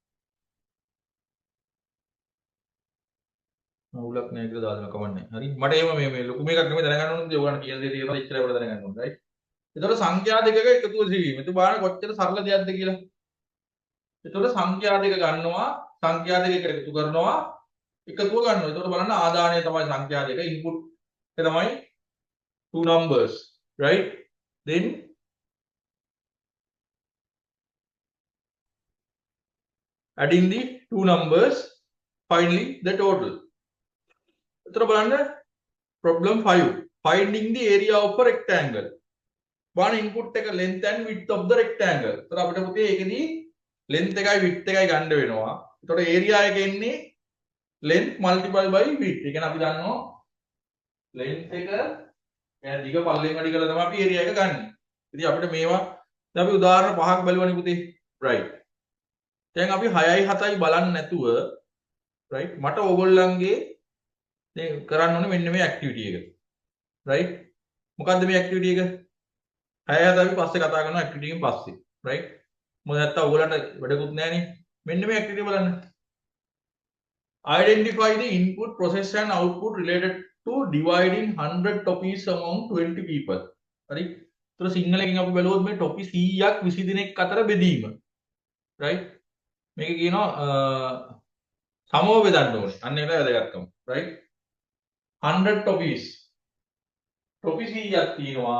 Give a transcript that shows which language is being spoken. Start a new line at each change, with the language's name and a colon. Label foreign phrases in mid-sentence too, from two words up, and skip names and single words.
Sinhala: අවුලක් නැහැ කියලා දාලා කමන්නේ හරි මට එහෙම මේ ලොකු මේකක් නෙමෙයි දැනගන්න ඕනේ ඔයගොල්ලන් කියන දේ තේරෙනවා ඉච්චරයි ඔයාලා දැනගන්න ඕනේ රයිට් එතකොට සංඛ්‍යා දෙකක එකතුව සිවීම එතකොට බලන්න කොච්චර සරල දෙයක්ද කියලා එතකොට සංඛ්‍යා දෙක ගන්නවා සංඛ්‍යා දෙක එකට එකතු කරනවා එකතුව ගන්නවා එතකොට බලන්න ආදානය තමයි සංඛ්‍යා දෙක ඉන්පුට් එක තමයි
English: two numbers right then adding the two numbers finally the total
Sinhala: එතකොට බලන්න
English: problem 5 finding the area of a rectangle
Sinhala: බලන්න input එක
English: length and width of the rectangle
Sinhala: එතකොට අපිට පුතේ ඒකෙදී length එකයි width එකයි ගන්න වෙනවා එතකොට area එක එන්නේ
English: length multiply by width
Sinhala: ඒ කියන්නේ අපි දන්නවා length එක එයා දිග පල්ලෙන් වැඩි කරලා තමයි අපි area එක ගන්න. ඉතින් අපිට මේවා දැන් අපි උදාහරණ පහක් බලුවානේ පුතේ. right. දැන් අපි 6යි 7යි බලන්නේ නැතුව right මට ඕගොල්ලන්ගේ දැන් කරන්න ඕනේ මෙන්න මේ activity එක. right. මොකද්ද මේ activity එක? 6යි 7යි අපි පස්සේ කතා කරනවා activity එකෙන් පස්සේ. right. මොකද නැත්තම් ඕගොල්ලන්ට වැඩකුත් නැහනේ. මෙන්න මේ activity බලන්න.
English: Identify the input, process and output related to dividing 100 topies among 20 people.
Sinhala: හරි. ඒතර සිංහලෙන් අපි බලුවොත් මේ topic 100ක් 20 දිනක් අතර බෙදීම. right. මේක කියනවා සමව බෙදන්න ඕනේ. අන්න ඒකයි වැදගත්කම. right. 100 topies. topic 100ක් තියෙනවා.